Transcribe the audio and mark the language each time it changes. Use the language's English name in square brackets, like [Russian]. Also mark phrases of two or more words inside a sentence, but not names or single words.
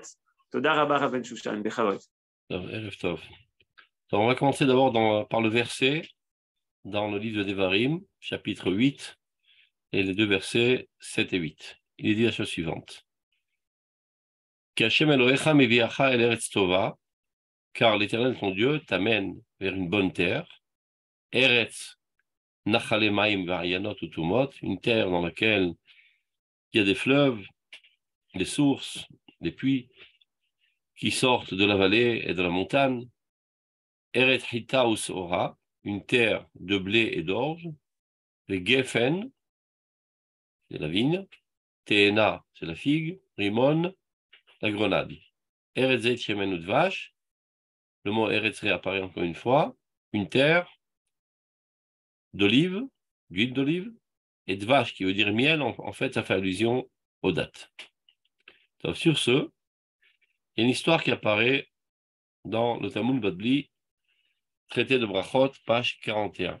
[Hebrew] תודה רבה רב בן שושן, בחבות. ערב טוב. [French] Alors, on va commencer d'abord par le verset dans le livre de Devarim, chapitre 8, et les deux versets 7 et 8. Il est dit la chose suivante. Qu' [Hebrew] השם אלהיך מביאך אל ארץ טובה, [French] car l'Éternel ton Dieu t'amène vers une bonne terre, [Hebrew] ארץ נחלי מים ועינות ותהומות, [French] une terre dans laquelle il y a des fleuves, des sources, des puits qui sortent de la vallée et de la montagne, [Hebrew] ארץ חטה ושעורה, [French] une terre de blé et d'orge, les gefen, c'est la vigne, teena, c'est la figue, rimon, la grenade. [Hebrew] ארץ זית שמן ודבש, [French] le mot eretz réapparaît encore une fois, une terre d'olive, d'huile d'olive, et dvash qui veut dire miel, en fait ça fait allusion aux dates. Donc, sur ce, il y a une histoire qui apparaît dans le Talmud Babli, traité de Brachot, page 41.